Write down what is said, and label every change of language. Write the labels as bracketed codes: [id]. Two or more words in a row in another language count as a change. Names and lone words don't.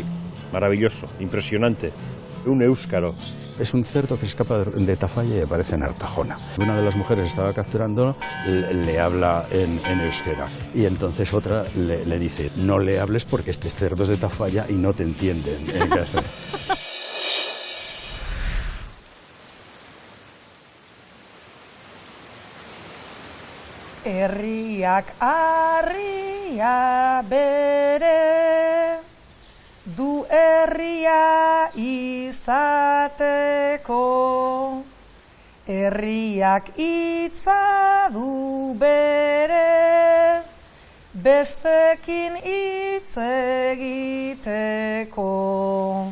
[es] Maravilloso, impresionante. Un éuskaro. Es un cerdo que escapa de Tafalla y aparece en Artajona. Una de las mujeres que estaba capturando le habla en euskera y entonces otra le dice: no le hables porque este cerdo es de Tafalla y no te entienden en castellano. [eu] Herriak harria bere du herria izateko, herriak hitza du bere bestekin hitz egiteko.